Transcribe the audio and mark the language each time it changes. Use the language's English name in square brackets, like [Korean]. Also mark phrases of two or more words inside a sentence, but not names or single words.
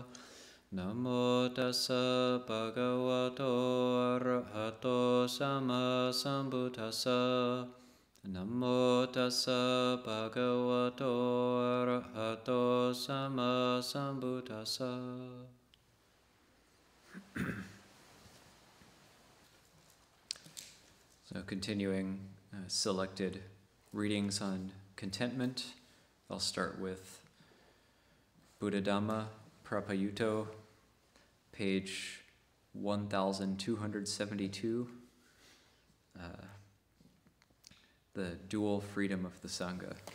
[Pali] Namo tassa bhagavato arahato sama sambuddhassa. Namo tassa bhagavato arahato sama sambuddhassa. [English] So continuing selected readings on contentment. I'll start with Buddhadhamma, Phra Payutto, page 1272, the dual freedom of the Sangha.